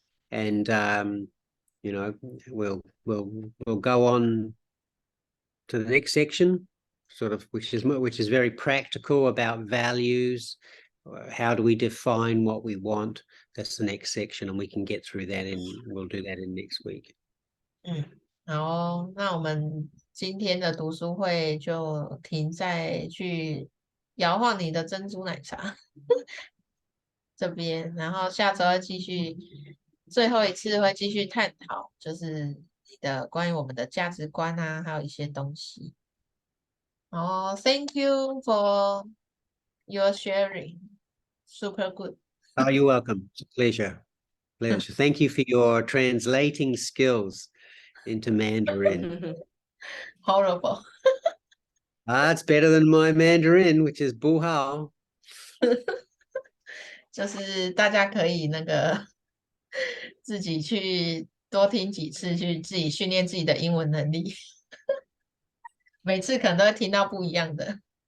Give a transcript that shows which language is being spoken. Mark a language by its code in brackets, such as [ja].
[en] And you know, we'll go on to the next section, sort of, which is very practical about values. How do we define what we want? That's the next section, and we can get through that, and we'll do that in next week. [zh] 好哦，那我们今天的读书会就停在去摇晃你的珍珠奶茶这边，然后下周要继续，最后一次会继续探讨，就是你的关于我们的价值观啊，还有一些东西。 [en] 哦，Thank you for your sharing, super good. Oh, you're welcome. It's a pleasure. Pleasure. Thank you for your translating skills into Mandarin. Horrible. It's better than my Mandarin, which is Buhao. [zh] 就是大家可以那个自己去多听几次，去自己训练自己的英文能力。每次可能都会听到不一样的。